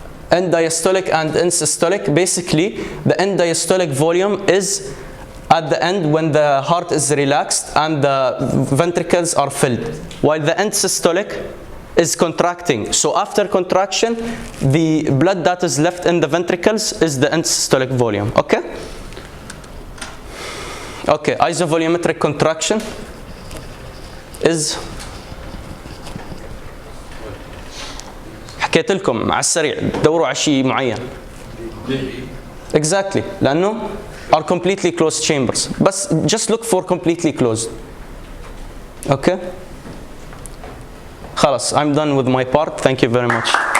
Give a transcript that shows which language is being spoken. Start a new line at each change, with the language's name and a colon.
English: End diastolic and end systolic. Basically, the end diastolic volume is at the end when the heart is relaxed and the ventricles are filled, while the end systolic is contracting. So after contraction, the blood that is left in the ventricles is the end systolic volume. Okay? Okay, isovolumetric contraction is
Arabic: حكيت لكم على السريع دوروا على شيء معين.
English: Exactly, لأنه are completely closed chambers. But just look for completely closed. Okay? خلاص, I'm done with my part. Thank you very much.